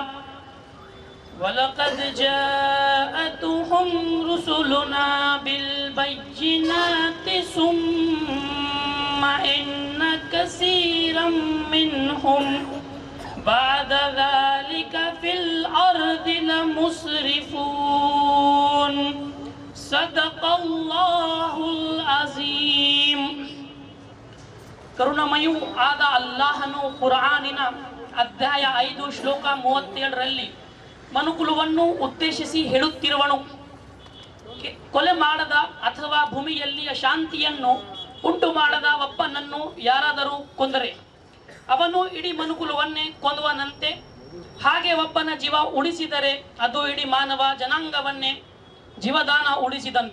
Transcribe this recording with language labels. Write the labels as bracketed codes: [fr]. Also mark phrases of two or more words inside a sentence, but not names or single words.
[ar] ولقد جاءتهم رسلنا بالبينات ثم إن كثيرا منهم بعد ذلك في الأرض لمسرفون صدق الله العظيم. [kn] ಕರುಣಮಯೂ ಆದ ಅಲ್ಲಾಹನು ಕುರಾನಿನ ಅಧ್ಯಾಯ 5 ಶ್ಲೋಕ 37ರಲ್ಲಿ ಮನುಕುಲವನ್ನು ಉದ್ದೇಶಿಸಿ ಹೇಳುತ್ತಿರುವನು, ಕೊಲೆ ಮಾಡದ ಅಥವಾ ಭೂಮಿಯಲ್ಲಿ ಶಾಂತಿಯನ್ನು ಉಂಟು ಮಾಡದ ಒಬ್ಬನನ್ನು ಯಾರಾದರೂ ಕೊಂದರೆ ಅವನು ಇಡೀ ಮನುಕುಲವನ್ನೇ ಕೊಂದುವನಂತೆ, ಹಾಗೆ ಒಬ್ಬನ ಜೀವ ಉಳಿಸಿದರೆ ಅದು ಇಡೀ ಮಾನವ ಜನಾಂಗವನ್ನೇ ಜೀವದಾನ ಉಳಿಸಿದಂತೆ.